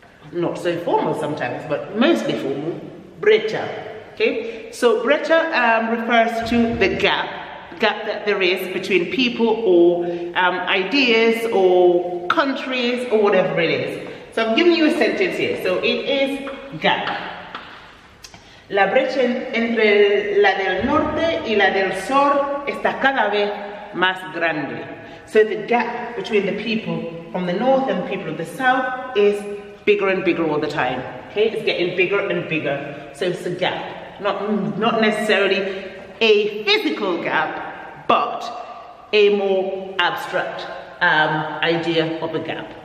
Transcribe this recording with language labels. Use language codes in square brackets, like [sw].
[en] Not so formal sometimes, but mostly formal. Bretta. Okay, so bretta refers to the gap that there is between people or ideas or countries or whatever it is. So I'm giving you a sentence here. So it is gap. [es] La brecha entre la del norte y la del sur está cada vez más grande. [en] So the gap between the people from the north and the people of the south is bigger and bigger all the time. Okay, it's getting bigger and bigger. So it's a gap. Not necessarily a physical gap, but a more abstract idea of a gap.